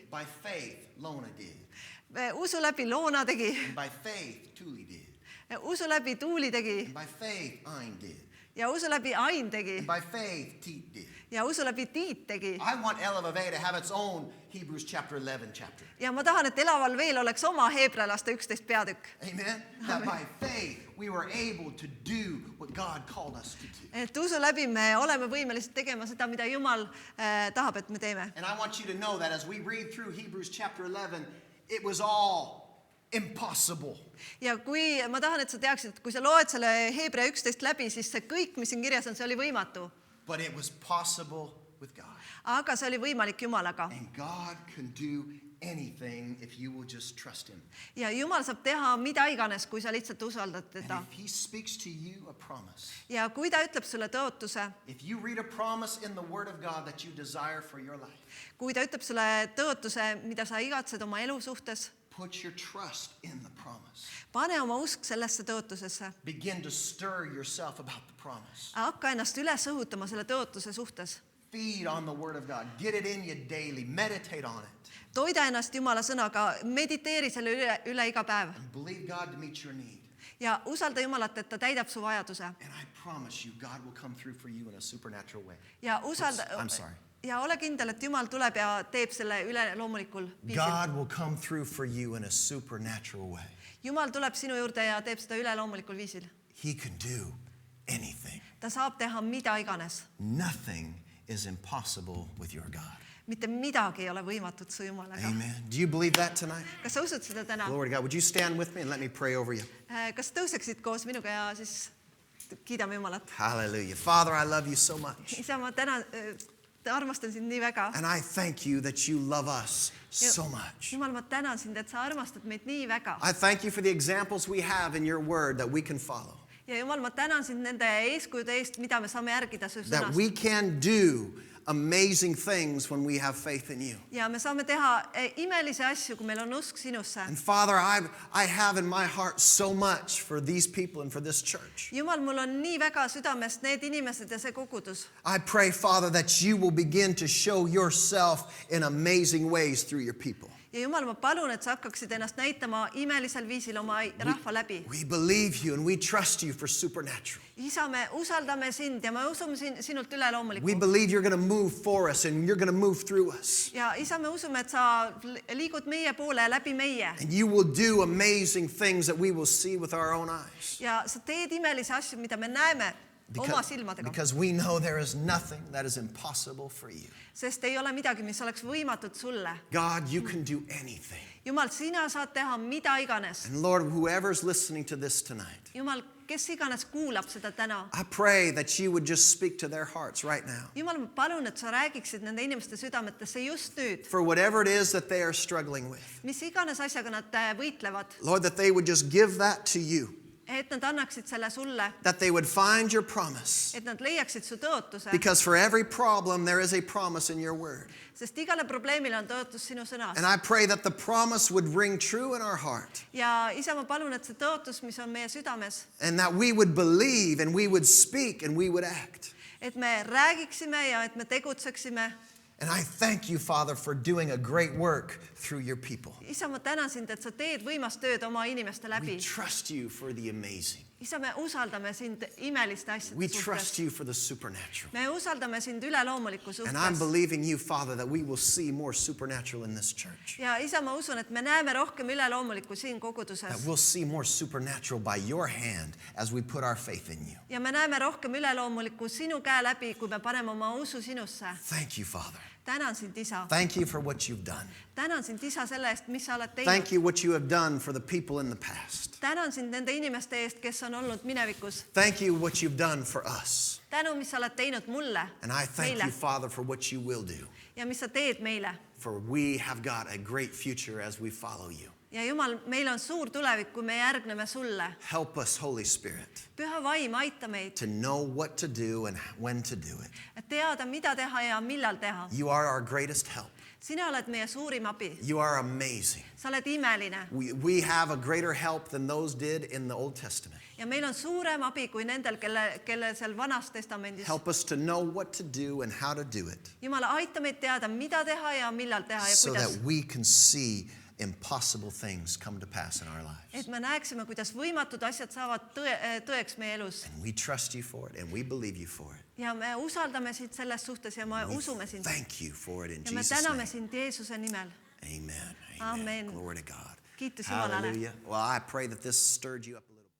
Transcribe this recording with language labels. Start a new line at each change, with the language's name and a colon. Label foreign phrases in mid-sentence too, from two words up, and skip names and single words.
English: By faith Lona did.
Estonian: usu läbi Loona tegi,
English: And by faith Tuli did.
Estonian: usu läbi Tuuli tegi
English: And by faith Ain did.
Estonian: ja usu läbi Ain tegi
English: And by faith Teet did.
Estonian: ja usu läbi Tiit tegi.
English: I want Elavave to have its own Hebrews chapter 11 chapter.
Estonian: Ja ma tahan, et Elaval veel oleks oma Heebrealaste 11 peatükk.
English: Amen. That by faith we were able to do what God called us to do.
Estonian: Et usu läbi me oleme võimelised tegema seda, mida Jumal tahab, et me teeme.
English: And I want you to know that as we read through Hebrews chapter 11, it was all impossible.
Estonian: Ja kui ma tahan, et sa teaksid, et kui sa loed selle Heebrea 11 läbi, siis see kõik, mis siin kirjas on, see oli võimatu.
English: But it was possible with God.
Estonian: Aga see oli võimalik Jumalaga.
English: And God can do anything if you will just trust him.
Estonian: Ja Jumal saab teha mida iganes, kui sa lihtsalt usaldad
English: And
Estonian: teda.
English: if he speaks to you a promise,
Estonian: Ja kui ta ütleb sulle tõotuse,
English: if you read a promise in the word of God that you desire for your life,
Estonian: kui ta ütleb sulle tõotuse, mida sa igatsed oma elu suhtes,
English: put your trust in the promise.
Estonian: pane oma usk sellesse tõotusesse.
English: Begin to stir yourself about the promise.
Estonian: Hakka ennast üles õhutama selle tõotuse suhtes.
English: Feed on the word of God. Get it in you daily. Meditate on it.
Estonian: Toida ennast Jumala sõnaga, mediteeri selle üle iga päev.
English: And believe God to meet your need.
Estonian: Ja usalda Jumalat, et ta täidab su vajaduse.
English: And I promise you, God will come through for you in a supernatural way.
Estonian: Ja usalda,
English: I'm sorry.
Estonian: ja ole kindel, et Jumal tuleb ja teeb selle üleloomulikul viisil.
English: God will come through for you in a supernatural way.
Estonian: Jumal tuleb sinu juurde ja teeb seda üleloomulikul viisil.
English: He can do anything.
Estonian: Ta saab teha mida iganes.
English: Nothing is impossible with your God.
Estonian: Mitte midagi ei ole võimatut su Jumalaga.
English: Amen. Do you believe that tonight?
Estonian: Kas sa usud seda täna?
English: Glory to God. Would you stand with me and let me pray over you?
Estonian: Kas tõuseksid koos minuga ja siis kiidame Jumalat?
English: Hallelujah. Father, I love you so much.
Estonian: Isa, ma täna armastan sind nii väga.
English: And I thank you that you love us so much.
Estonian: Jumal, ma tänan sind, et sa armastad meid nii väga.
English: I thank you for the examples we have in your word that we can follow.
Estonian: Ja Jumal, ma tänan sind nende eeskujude eest, mida me saame järgida su
English: That
Estonian: sõnast.
English: we can do amazing things when we have faith in you.
Estonian: Ja me saame teha imelisi asju, kui meil on usk sinusse.
English: And Father, I have in my heart so much for these people and for this church.
Estonian: Jumal, mul on nii väga südamest need inimesed ja see kogudus.
English: I pray, Father, that you will begin to show yourself in amazing ways through your people.
Estonian: Ja Jumal, ma palun, et sa hakkaksid ennast näitama imelisel viisil oma rahva läbi.
English: We believe you and we trust you for supernatural.
Estonian: Isa, me usaldame sind ja me usume sinult
English: We
Estonian: üleloomulikku.
English: believe you're going to move for us and you're going to move through us.
Estonian: Ja Isa, me usume, et sa liigud meie poole ja läbi meie.
English: And you will do amazing things that we will see with our own eyes.
Estonian: Ja sa teed imelisi asju, mida me näeme oma silmadega.
English: Because we know there is nothing that is impossible for you.
Estonian: Sest ei ole midagi, mis oleks võimatud sulle.
English: God, you can do anything.
Estonian: Jumal, sina saad teha mida iganes.
English: And Lord, whoever's listening to this tonight,
Estonian: Jumal, kes iganes kuulab seda täna.
English: I pray that you would just speak to their hearts right now.
Estonian: Jumal, ma palun, et sa räägiksid nende inimeste südametesse just nüüd.
English: For whatever it is that they are struggling with.
Estonian: Mis iganes asjaga nad võitlevad.
English: Lord, that they would just give that to you.
Estonian: et nad annaksid selle sulle,
English: that they would find your promise.
Estonian: et nad leiaksid su tõotuse,
English: Because for every problem, there is a promise in your word.
Estonian: sest igale probleemile on tõotus sinu sõnas.
English: And I pray that the promise would ring true in our heart,
Estonian: Ja isa, ma palun, et see tõotus, mis on meie südames,
English: and that we would believe and we would speak and we would act.
Estonian: et me räägiksime ja et me tegutseksime.
English: And I thank you, Father, for doing a great work through your people.
Estonian: Isa, ma tänan sind, et sa teed võimast tööd oma inimeste läbi.
English: We trust you for the amazing.
Estonian: Isa, me usaldame sind imeliste asjade
English: We trust
Estonian: suhtes.
English: you for the supernatural.
Estonian: Me usaldame sind üleloomuliku
English: And I'm
Estonian: suhtes.
English: believing you, Father, that we will see more supernatural in this church.
Estonian: Ja isa, ma usun, et me näeme rohkem üleloomulikku siin koguduses.
English: That we'll see more supernatural by your hand as we put our faith in you.
Estonian: Ja me näeme rohkem üleloomulikku sinu käe läbi, kui me paneme oma usu sinusse.
English: Thank you, Father.
Estonian: Tänan sind, isa.
English: Thank you for what you've done.
Estonian: Tänan sind, isa, selle eest, mis sa oled
English: Thank
Estonian: teinud.
English: you what you have done for the people in the past.
Estonian: Tänan sind nende inimeste eest, kes on olnud minevikus.
English: Thank you what you've done for us.
Estonian: Tänu, mis sa oled teinud mulle,
English: And I thank
Estonian: meile
English: you, Father, for what you will do.
Estonian: ja mis sa teed meile.
English: For we have got a great future as we follow you.
Estonian: Ja Jumal, meil on suur tulevik, kui me järgneme sulle.
English: Help us, Holy Spirit,
Estonian: Püha vaim, aita meid,
English: to know what to do and when to do it.
Estonian: et teada, mida teha ja millal teha.
English: You are our greatest help.
Estonian: Sina oled meie suurim abi.
English: You are amazing.
Estonian: Sa oled imeline.
English: We have a greater help than those did in the Old Testament.
Estonian: Ja meil on suurem abi kui nendel, kelle seal vanas testamendis.
English: Help us to know what to do and how to do it
Estonian: Jumal, aita meid teada, mida teha ja millal teha ja
English: so
Estonian: kuidas.
English: that we can see impossible things come to pass in our lives.
Estonian: Et me näeksime, kuidas võimatud asjad saavad tõeks meie elus.
English: And we trust you for it and we believe you for it.
Estonian: Ja me usaldame sind selles suhtes ja me usume sind.
English: Thank you for it in
Estonian: Ja me
English: Jesus'
Estonian: täname
English: name.
Estonian: sind Jeesuse nimel.
English: Amen.
Estonian: Amen.
English: Glory to God.
Estonian: Kiitus Jumalale.
English: Hallelujah. Well, I pray that this stirred you up a little.